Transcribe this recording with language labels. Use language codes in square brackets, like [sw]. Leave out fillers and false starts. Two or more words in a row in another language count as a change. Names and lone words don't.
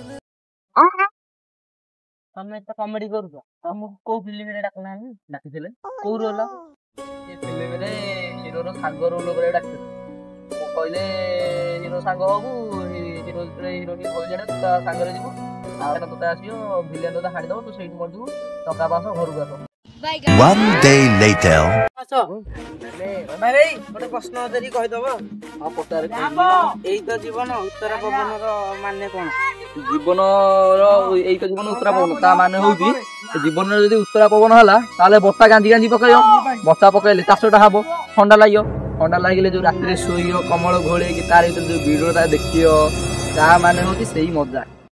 [or] ତମେ ଏତେ କମେଡି କରୁଛ ତମକୁ କୋଉ ଫିଲ୍ମରେ ଡାକୁନାହାନ୍ତି? ଡାକିଥିଲେ କୋଉ ରୋଲ? ସେ ଫିଲ୍ମରେ ହିରୋର ସାଙ୍ଗ ରୋଲ କରିବାକୁ ଡାକିଥିଲେ। କହିଲେ ହିରୋ ସାଙ୍ଗ ହବୁ ହିରୋ ଯେତେବେଳେ ହିରୋଇନ କହିଲେ ତୁ ତା ସାଙ୍ଗରେ ଯିବୁ ଆଉ ତୋତେ ଆସିବ ଭିଲିଆନ ତୋତେ ହାଣିଦବ ତୁ ସେଇଠି ମରିଯିବୁ ଟଙ୍କା ପାସ ଘରକୁ ଆସ। [en] One day later. [or] ଗୋଟେ ପ୍ରଶ୍ନ ଧରି କହିଦବ ଏଇ ତ ଜୀବନ ଉତ୍ତରା ପବନର ମାନେ କଣ? ଜୀବନର ଏଇ ତ ଜୀବନ ଉତ୍ତରା ପବନ ତା ମାନେ ହଉଛି ଜୀବନରେ ଯଦି ଉତ୍ତରା ପବନ ହେଲା ତାହେଲେ ବର୍ଷା ଗାଞ୍ଜି ଗାଞ୍ଜି ପକେଇବ ବର୍ଷା ପକେଇଲେ ଚାଷଟା ହବ ଥଣ୍ଡା ଲାଗିବ ଥଣ୍ଡା ଲାଗିଲେ ଯୋଉ ରାତିରେ ଶୋଇବ କମଳ ଘୋଳେଇକି ତାର ଭିତରେ ଯୋଉ ଭିଡିଓଟା ଦେଖିବ ତା ମାନେ ହଉଛି ସେଇ ମଜା।